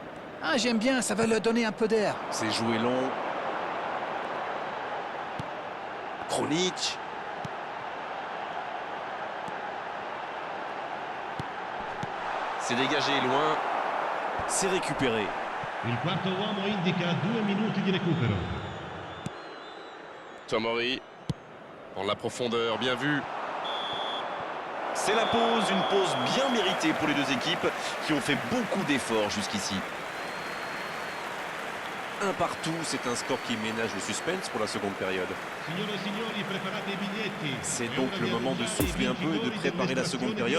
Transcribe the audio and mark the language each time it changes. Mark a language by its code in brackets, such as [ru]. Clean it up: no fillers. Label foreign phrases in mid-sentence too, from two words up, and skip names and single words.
[fr] Ah, j'aime bien, ça va leur donner un peu d'air. C'est joué long. Kronic. C'est dégagé loin. C'est récupéré. [it] Il quarto uomo indica 2 minuti di recupero. [fr] Tomori. Dans la profondeur, bien vu. C'est la pause, une pause bien méritée pour les deux équipes qui ont fait beaucoup d'efforts jusqu'ici. Un partout, c'est un score qui ménage le suspense pour la seconde période. [it] Signore e signori, preparate i biglietti. [fr] C'est donc le moment de souffler un peu et de préparer la seconde période.